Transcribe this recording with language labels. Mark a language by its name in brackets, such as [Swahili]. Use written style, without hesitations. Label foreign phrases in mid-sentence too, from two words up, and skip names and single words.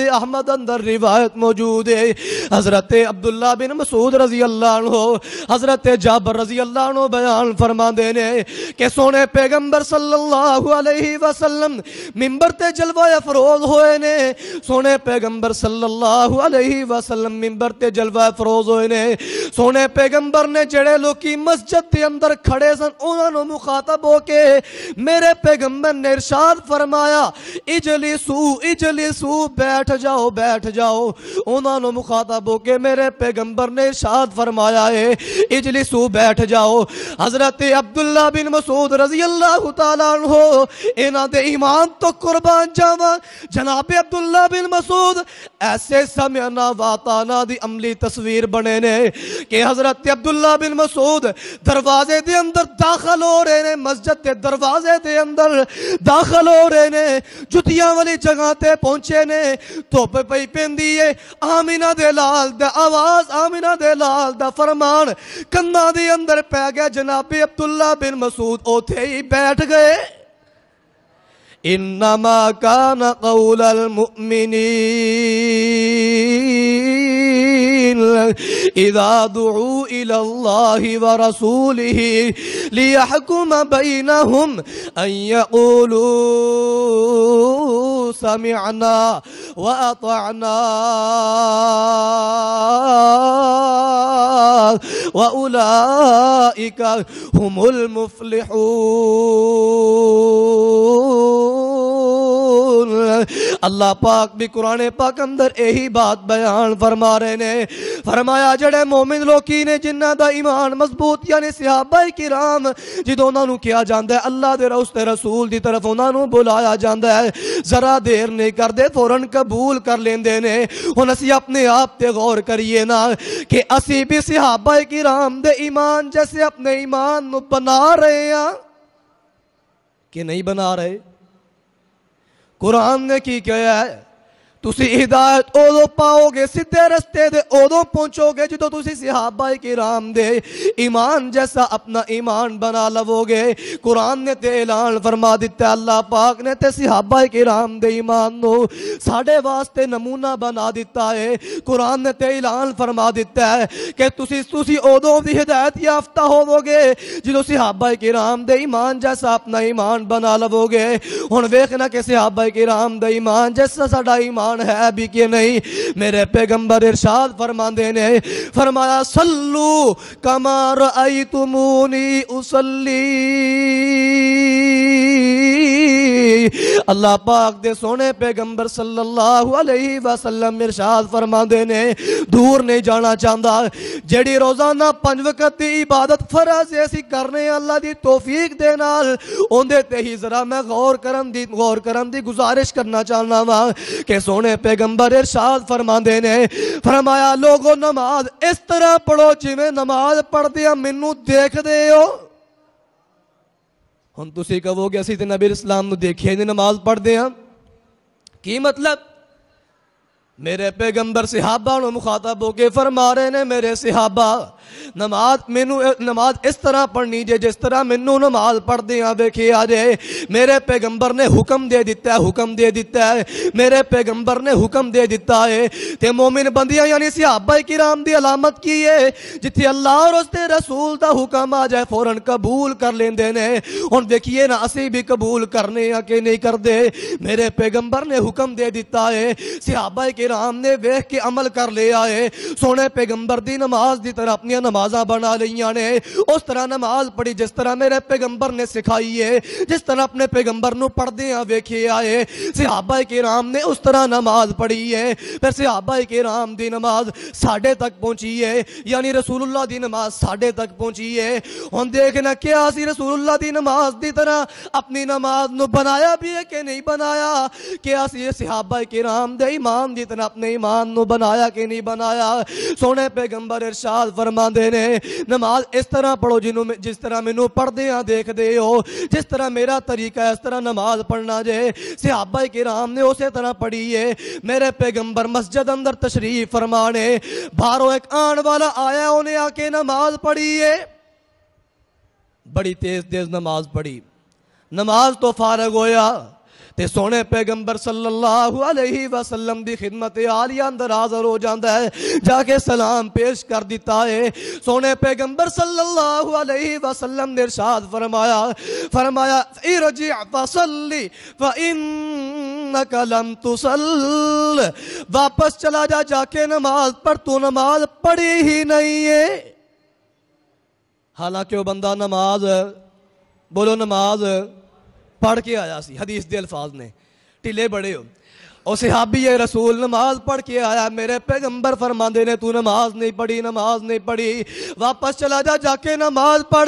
[Punjabi] احمد اندر روایت موجود ہے، حضرت عبداللہ بن مسعود [Arabic] رضی اللہ عنہ، [Punjabi] حضرت جابر [Arabic] رضی اللہ عنہ [Punjabi] بیان فرما دینے کہ سونے پیغمبر [Arabic] صلی اللہ علیہ وسلم [Punjabi] منبر تے جلوہ افروز ہوئے نے، سونے پیغمبر [Arabic] صلی اللہ علیہ وسلم [Punjabi] منبر تے جلوہ افروز ہوئے نے، سونے پیغمبر نے جڑے لوکی مسجد تے اندر کھڑے سن انہوں نے مخاطب ہو کے میرے پیغمبر نے ارشاد فرمایا [Arabic] اجلسو اجلسو، [Punjabi] بیٹھ جاؤ بیٹھ جاؤ، انہوں نے مخاطب ہو کے میرے پیغمبر نے ارشاد فرمایا ہے اجلسو بیٹھ جاؤ۔ حضرت عبداللہ بن مسعود [Arabic] رضی اللہ تعالیٰ عنہ [Punjabi] انہاں دے ایمان تو قربان جاواں، جناب عبداللہ بن مسعود ایسے سمعنا واتانا دی عملی تصویر بنے نے کہ حضرت عبداللہ بن مسعود دروازے دے اندر داخل ہو رہے نے، مسجد دے دروازے دے اندر داخل ہو رہے نے، جتیاں والی جگہ تے پہنچے نے، دھوپ پئی پیندی ہے، آمینہ دے لال دا آواز، آمینہ دے لال دا فرمان کنا دے اندر پہ گیا، جناب عبداللہ بن مسعود اوتھے ہی بیٹھ گئے۔ [Arabic] انما کان قول المؤمنین اذا دعوا الى اللہ ورسولہ لیحکم بینہم ان یقولوا سمعنا واطعنا واولئک هم المفلحون۔ [Punjabi] اللہ پاک بھی قرآن پاک اندر یہی بات بیان فرما رہے نے، فرمایا جڑے مومن لوکی نے جنہ دا ایمان مضبوط یعنی صحابہ کرام جدوں انہاں نو کیا جاندا ہے اللہ دے اس تے رسول دی طرف انہاں نو بلایا جاندا ہے، ذرا دیر نہیں کردے فوراً قبول کر لیندے نے۔ ہن اسی اپنے آپ تے غور کریے نا کہ اسی بھی صحابہ کرام دے ایمان جیسے اپنے ایمان نو بنا رہے ہیں کہ نہیں بنا رہے؟ قرآن نے کی کہا ہے تسی ہدایت اودو پاؤ گے، سدھے رستے دے اودو پہنچو گے جدو تسی صحابہ کرام دے ایمان جیسا اپنا ایمان بنا لو گے۔ قرآن نے تے اعلان فرما دیتا ہے، اللہ پاک نے تے صحابہ کرام دے ایمان نو ساڑھے واسطے نمونہ بنا دیتا ہے۔ قرآن نے تے اعلان فرما دیتا ہے کہ تسی اودو دی ہدایت یافتہ ہوو گے جدو صحابہ کرام دے ایمان جیسا اپنا ایمان بنا لو گے۔ ہن ویکھنا کہ صحابہ کرام دے ایمان جیسا ساڑھا ایمان ہے بھی کہ نہیں؟ میرے پیغمبر ارشاد فرماندے نے، فرمایا [Arabic] صلو کما رأیتمونی اصلی، [Punjabi] اللہ پاک دے سونے پیغمبر [Arabic] صلی اللہ علیہ [Punjabi] وسلم ارشاد فرماندے نے، دور نہیں جانا چاہتا، جڑی روزانہ 5 وقت دی عبادت فرض ایسی کرنے اللہ دی توفیق دے نال اوندے تے ہی ذرا میں غور کرن دی گزارش کرنا چاہنا وا کہ سونے پیغمبر ارشاد فرماندے نے، فرمایا لوگو نماز اس طرح پڑھو جویں نماز پڑھ دیا مینوں دیکھ دے ہو۔ ہن تسی کہو گے اسی تے نبی اسلام نو دیکھے نہیں نماز پڑھ دے ہاں، کی مطلب؟ میرے پیغمبر صحابہ نو مخاطب ہو کے فرما رہے نے، میرے صحابہ نماز اس طرح پڑھنی جے جس طرح مینوں نماز پڑھ دیاں ویکھے آ جائے۔ میرے پیغمبر نے حکم دے دیتا ہے، میرے پیغمبر نے حکم دے دیتا ہے تے مومن بندیاں یعنی صحابہ کرام دی علامت کی ہے جتھے اللہ اور اس دے رسول دا حکم آ جائے فوراً قبول کر لیندے نے۔ ہن دیکھیے نا اسی بھی قبول کرنے یا کہ نہیں کردے؟ میرے پیغمبر نے حکم دے دیتا ہے، صحابہ کرام نے ویکھ کے عمل کر لیا ہے، سونے پیغمبر دی نماز دی طرح اپنی دیا نمازاں بنا لیاں نے، اس طرح نماز پڑھی جس طرح میرے پیغمبر نے سکھائی ہے، جس طرح اپنے پیغمبر نو پڑھدے ہاں ویکھے آئے، صحابہ کرام نے اس طرح نماز پڑھی ہے، پھر صحابہ کرام دی نماز ساڈے تک پہنچی ہے، یعنی رسول اللہ دی نماز ساڈے تک پہنچی ہے۔ ہن دیکھنا کیا اسی رسول اللہ دی نماز دی طرح اپنی نماز نو بنایا بھی ہے کہ نہیں بنایا؟ کیا اسی صحابہ کرام دے ایمان دی طرح اپنے ایمان نو بنایا کہ نہیں بنایا؟ سونے پیغمبر ارشاد فرماندے نے نماز اس طرح پڑھو جس طرح مینوں پڑھدے ہاں دیکھ دے ہو، جس طرح میرا طریقہ ہے اس طرح نماز پڑھنا جے۔ صحابہ کرام نے اسی طرح پڑھی ہے۔ میرے پیغمبر مسجد اندر تشریف فرمانے، باہروں ایک آن والا آیا، انہیں آ کے نماز پڑھی ہے، بڑی تیز تیز نماز پڑھی، نماز تو فارغ ہویا تے سونے پیغمبر [Arabic] صلی اللہ علیہ وسلم [Punjabi] دی خدمت عالیہ اندر حاضر ہو جاندا ہے، جا کے سلام پیش کر دیتا ہے۔ سونے پیغمبر [Arabic] صلی اللہ علیہ وسلم [Punjabi] نے ارشاد فرمایا [Arabic] ارجع فصلی فإنک لم تصل، [Punjabi] واپس چلا جا کے نماز پڑھ، تو نماز پڑھی ہی نہیں ہے۔ حالانکہ وہ بندہ نماز پڑھ کے آیا سی، حدیث دے الفاظ نے ٹھلے بڑے ہو، اور صحابی رسول نماز پڑھ کے آیا، میرے پیغمبر فرماندے نے تو نماز نہیں پڑھی، واپس چلا جا کے نماز پڑھ۔